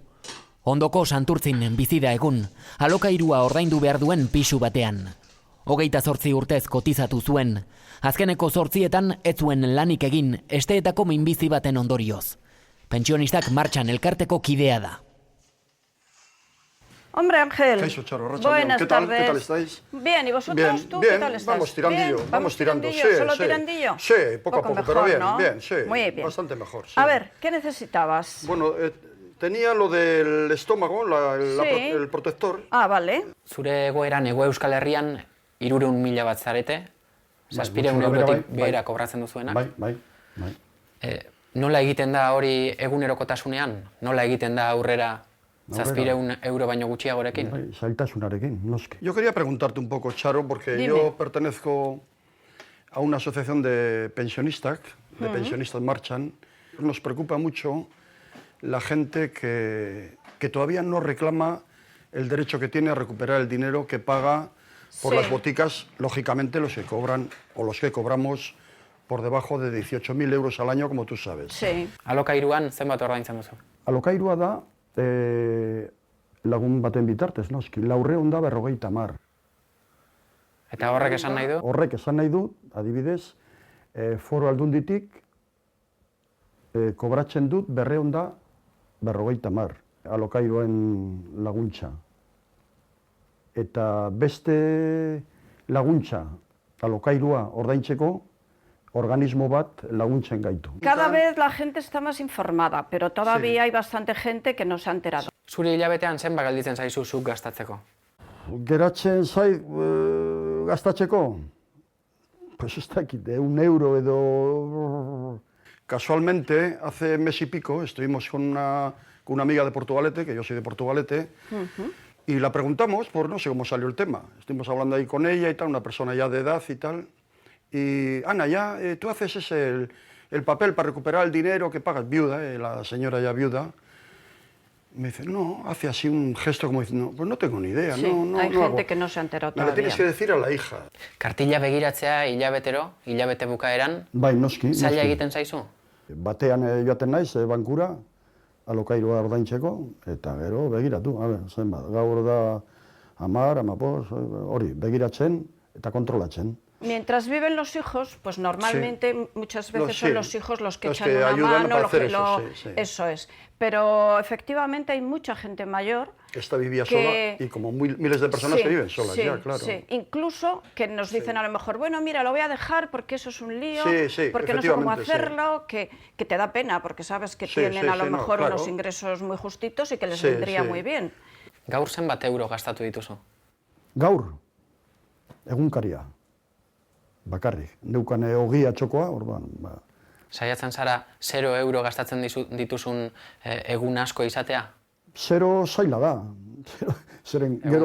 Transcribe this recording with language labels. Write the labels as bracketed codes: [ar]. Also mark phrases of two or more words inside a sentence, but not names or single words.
[eu] Ondoko Santurtzin bizida egun, alokairua ordaindu behar duen pisu batean. 28 urtez kotizatu zuen, azkeneko 8etan ez zuen lanik egin esteetako minbizi baten ondorioz. Pentsionistak Martxan elkarteko kidea da. [es] Hombre, Ángel. [eu] Kaixo, Charo, arratsaldeon. [es] Buenas ¿Qué tal? tardes. ¿Qué tal estáis? Bien, ¿y vosotros? Bien, ¿Tú bien. qué tal estás? Vamos tirandillo, Bien, vamos tirando. Sí, ¿Solo sí. tirandillo? Sí, poco a poco, mejor, pero bien, ¿no? bien, sí. Muy bien. Bastante mejor, sí. A ver, ¿qué necesitabas? Bueno, tenía lo del estómago, Sí. el protector. Ah, vale. [eu] Zure egoeran Hego Euskal Herrian 300.000 bat zarete, 700 eurotik behera kobratzen duzuenak. Bai. Nola egiten da hori egunerokotasunean? Nola egiten da aurrera 700 euro baino gutxiagorekin? Bai, zailtasunarekin, noski. [es] Yo quería preguntarte un poco, Charo, porque Dime. yo pertenezco a una asociación de pensionistas Marchan. Nos preocupa mucho la gente que todavía no reclama el derecho que tiene a recuperar el dinero que paga por las boticas, lógicamente los que cobran o los que cobramos por debajo de 18.000 euros al año, como tú sabes. Sí. [eu] Alokairuan zenbat ordaintzen duzu? Alokairua da lagun baten bitartez, noski, 450. Eta horrek esan nahi du? Horrek esan nahi du, adibidez, Foru Aldunditik kobratzen dut 450 alokairuen laguntza. Eta beste laguntza alokairua ordaintzeko organismo bat laguntzen gaitu. [es] Cada vez la gente está más informada, pero todavía hay bastante gente que no se ha enterado. [eu] Zuri hilabetean zenbat gelditzen zaizu zuk gastatzeko? Geratzen zait gastatzeko? Pues ez dakit, 1 euro edo... [es] Casualmente, hace mes y pico, estuvimos con una amiga de Portugalete, que yo soy de Portugalete, y la preguntamos por no sé cómo salió el tema. Estuvimos hablando ahí con ella y tal, una persona ya de edad y tal. Y, Ana, ya tú haces el papel para recuperar el dinero que pagas, viuda, la señora ya viuda. Me dice, no, hace así un gesto como diciendo, pues no tengo ni idea. Sí, no hay gente hago. que no se ha enterado Me lo todavía. tienes que decir a la hija. [eu] Kartila begiratzea hilabete bukaeran, Bai, noski. zaila egiten zaizu? Batean joaten naiz, bankura, alokairua ordaintzeko, eta gero begiratu, zenbat, gaur da 10, 15, hori, begiratzen eta kontrolatzen. [es] Mientras viven los hijos, pues normalmente muchas veces son los hijos los que Los echan que una ayudan mano, para hacer eso, sí. eso es. Pero efectivamente hay mucha gente mayor Esta vivía que... sola y como miles de personas que viven solas ya, claro. Sí, incluso que nos dicen a lo mejor, bueno, mira, lo voy a dejar porque eso es un lío, Sí, porque no sé cómo efectivamente, hacerlo, que te da pena porque sabes que Sí, tienen a lo sí, no, mejor claro. unos ingresos muy justitos y que les Sí, vendría sí. muy bien. [eu] Gaur zenbat euro gastatu dituzu? Gaur, egunkaria, bakarrik. Neukan ogia txokoa, orduan, Saiatzen zara 0 euro gastatzen dituzun egun asko izatea? 0 zaila da. Zeren, gero